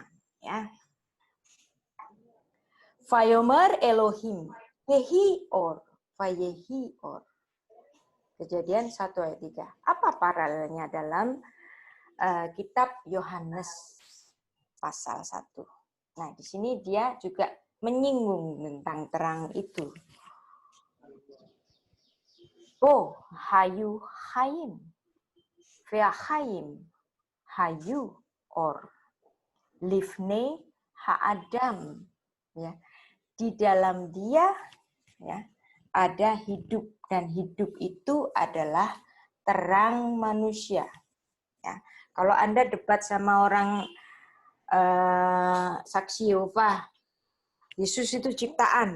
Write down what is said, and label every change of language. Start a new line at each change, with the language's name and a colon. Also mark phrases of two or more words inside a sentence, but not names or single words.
Indonesian: Ya.
Hebrew: ויאמר אלוהים, יהי אור, ויהי אור.
Indonesian: Kejadian 1 ayat 3. Apa paralelnya dalam kitab Yohanes pasal 1? Nah, di sini dia juga menyinggung tentang terang itu.
Hebrew: או, היו חיים. והחיים היו אור. לבני האדם.
Indonesian: Ya. Di dalam dia ya, ada hidup, dan hidup itu adalah terang manusia. Ya. Kalau Anda debat sama orang saksi Yehova, Yesus itu ciptaan.